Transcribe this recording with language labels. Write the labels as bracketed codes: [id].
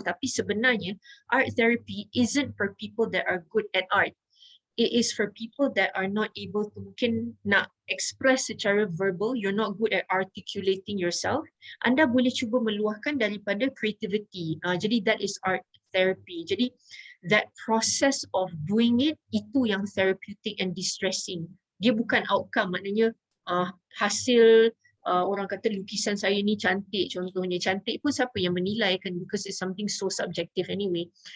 [ms] Tapi sebenarnya [en] art therapy isn't for people that are good at art. It is for people that are not able to [ms] mungkin nak express secara verbal, [en] you're not good at articulating yourself. [ms] Anda boleh cuba meluahkan daripada creativity. Jadi [en] that is art therapy. [ms] Jadi [en] that process of doing it, [ms] itu yang [en] therapeutic and distressing. [ms] Dia bukan outcome, maknanya hasil orang kata lukisan saya ni cantik, contohnya cantik pun siapa yang menilai kan, [en] because it's something so subjective anyway.